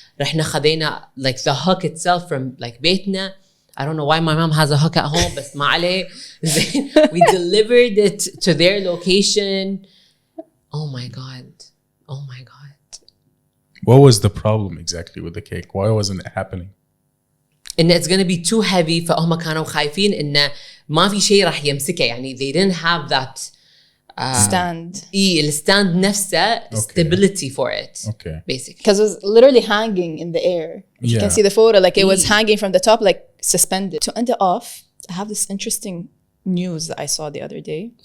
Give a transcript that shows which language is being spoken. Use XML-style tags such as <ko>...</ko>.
<ar>رحنا خذينا</ar> <en>like the hook itself from like</en> <ar>بيتنا.</ar> <en>I don't know why my mom has a hook at home,</en> <ar>بس ما عليه.</ar> <en>We delivered it to their location. Oh my God. Oh my God. What was the problem exactly with the cake? Why wasn't it happening? إن it's gonna be too heavy.</en> <ar>فهم كانوا خايفين إن ما في شيء راح يمسكه.</ar> <en>يعني they didn't have that stand. الstand</en> <ar>نفسه</ar> <en>stability for it. Okay. Basically. Because it was literally hanging in the air. You can see the photo. Like, it was hanging from the top, like suspended. To end it off, I have this interesting news that I saw the other day.</en>